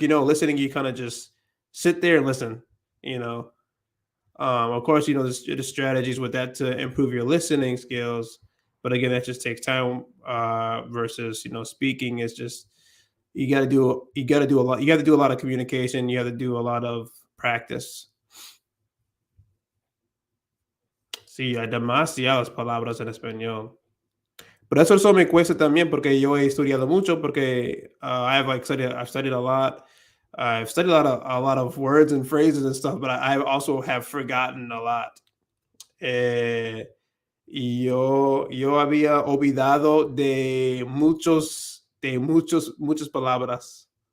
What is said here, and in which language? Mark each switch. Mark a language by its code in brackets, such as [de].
[en] Listening, you kind of just sit there and listen. You know, of course, there's strategies with that to improve your listening skills. But again, that just takes time. Versus speaking is just you got to do a lot. You got to do a lot of communication. You have to do a lot of practice. [es] Sí, hay demasiadas palabras en español. Pero eso me cuesta también porque yo he estudiado mucho porque [en] I've studied a lot. I've studied a lot of words and phrases and stuff, but I also have forgotten a lot. [es] Eh, y yo había olvidado muchas palabras.